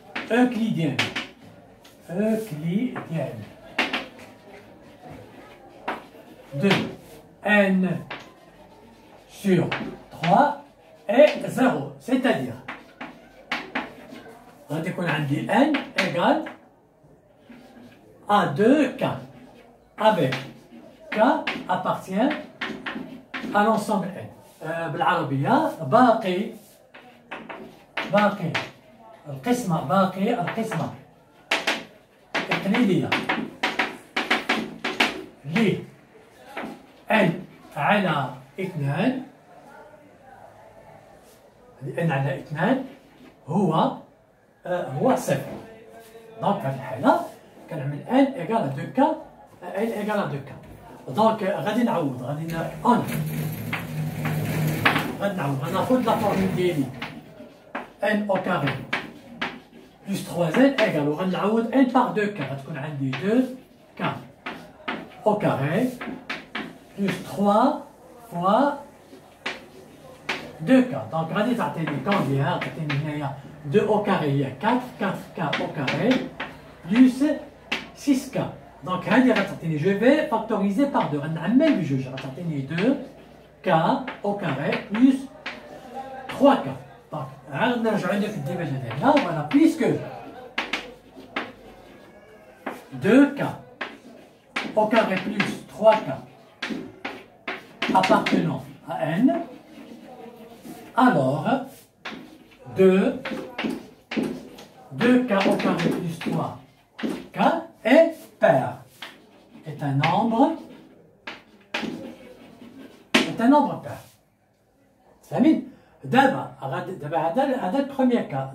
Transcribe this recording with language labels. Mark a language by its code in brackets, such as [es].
[fr] euclidienne de n sur 3 est 0, c'est-à-dire [ar] غادي يكون عندي [fr] n égale à 2k avec k appartient à l'ensemble n. [ar] بالعربية باقي القسمة الإقليدية ل n على 2 هو صفر. دونك في هذه الحالة كنعمل [fr] n égale à 2k n égale à 2k. [ar] دونك غادي نعوض غناخذ لا فورمول ديالي [fr] n au carré plus 3n égale [ar] وغنعوض [fr] n par 2k [ar] غتكون عندي [fr] 2k au carré plus 3 fois 2k. [ar] دونك غادي تعطيني كومبيان؟ تعطيني هنايا [fr] 2 au carré [ar] هي [fr] 4k au carré plus 6k. [ar] دونك هذه غتعطيني جو في فاكتوريزي بار 2 غنعمل بجوج غتعطيني [fr] 2k au carré plus 3k. [ar] دونك عاد نرجعو عندنا في الديباج ديالنا فوالا بيسكو 2k [fr] au carré plus 3k appartenant à n, alors 2k au carré plus 3k est pair, est un nombre pair. [ar] فاهمين؟ دابا هذا [fr] le premier cas.